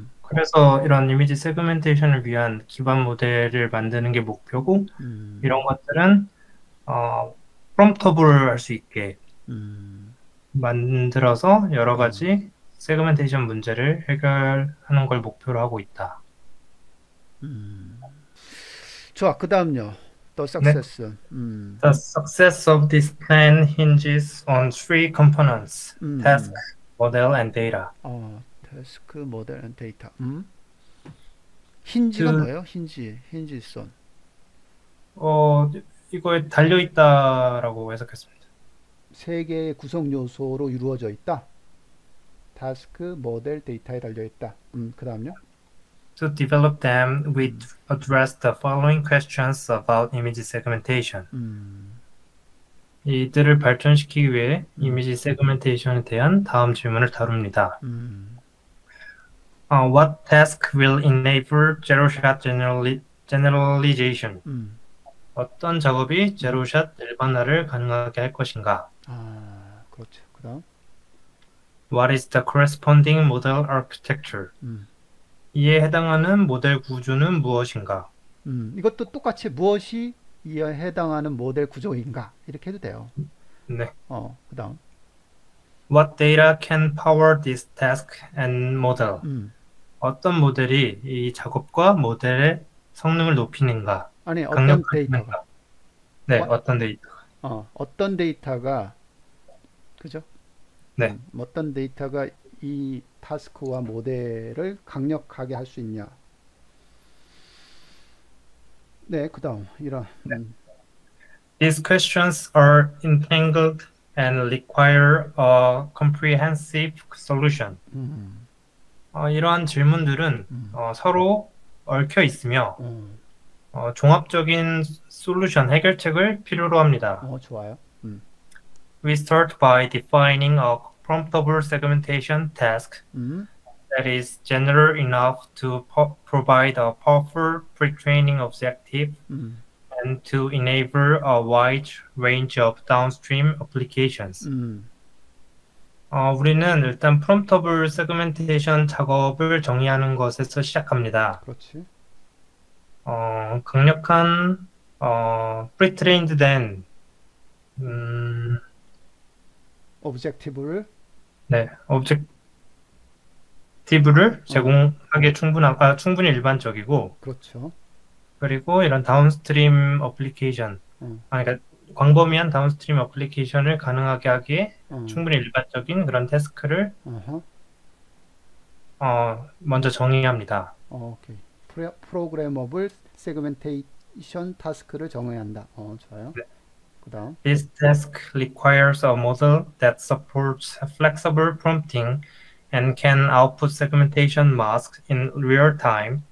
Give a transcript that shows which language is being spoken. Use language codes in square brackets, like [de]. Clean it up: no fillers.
[ko] 그래서 이런 이미지 세그멘테이션을 위한 기반 모델을 만드는 게 목표고, 이런 음, 것들은 프롬프터블 할 수 있게 음, 만들어서 여러 음, 가지 세그멘테이션 문제를 해결하는 걸 목표로 하고 있다. 음. 좋아. 그 다음요. 더 네. 석세스. [en] The success of this plan hinges on three components: 음, task, 음. model, and data. [ko] 태스크 모델 앤 데이터. 힌지가 그, 뭐예요? 힌지선. 어, 이거에 달려 있다라고 해석했습니다. 세 개의 구성 요소로 이루어져 있다. 타스크, 모델, 데이터에 달려 있다. 그 다음요. [en] To develop them, we 음, address the following questions about image segmentation. 음, [ko] 이들을 발전시키기 위해 음, 이미지 세그멘테이션에 대한 다음 질문을 다룹니다. 음, [en] What task will enable zero-shot generalization? 음, [ko] 어떤 작업이 음. 제로샷 일반화를 가능하게 할 것인가? 그렇죠. 그 다음. [en] What is the corresponding model architecture? 음, [ko] 이에 해당하는 모델 구조는 무엇인가? 이것도 똑같이 무엇이 이에 해당하는 모델 구조인가? 이렇게 해도 돼요. 네. 그 다음. [en] What data can power this task and model? 음. [ko] 어떤 모델이 이 작업과 모델의 성능을 높이는가? 아니, 어떤 데이터가. 강력하는가? 네, [en] What, [ko] 어떤 데이터? 어떤 데이터가, 그죠? 네. 어떤 데이터가 이 타스크와 모델을 강력하게 할 수 있냐. 네, 그 다음, 이런, [en] These questions are entangled and require a comprehensive solution. 음, [ko] 이러한 질문들은 음, 서로 얽혀 있으며 음, 종합적인 솔루션 해결책을 필요로 합니다. 좋아요. [en] We start by defining a promptable segmentation task 음, that is general enough to provide a powerful pre-training objective 음, and to enable a wide range of downstream applications. 음, [ko] 우리는 일단 프롬프터블 세그멘테이션 작업을 정의하는 것에서 시작합니다. 그렇지. 강력한 프리트레인드 된 음, 오브젝티브를, 네, 오브젝티브를 어, 제공하기에 충분히 일반적이고, 그렇죠. 그리고 이런 다운스트림 어플리케이션, 어, 그러니까 광범위한 다운스트림 어플리케이션을 가능하게 하기에 어, 충분히 일반적인 그런 태스크를 어허, 먼저 정의합니다. 오케이. 프로그래머블 세그멘테이션 타스크를 정해야 한다. 좋아요. 그 다음. [en] This task requires a model that supports flexible prompting and can output segmentation masks in real time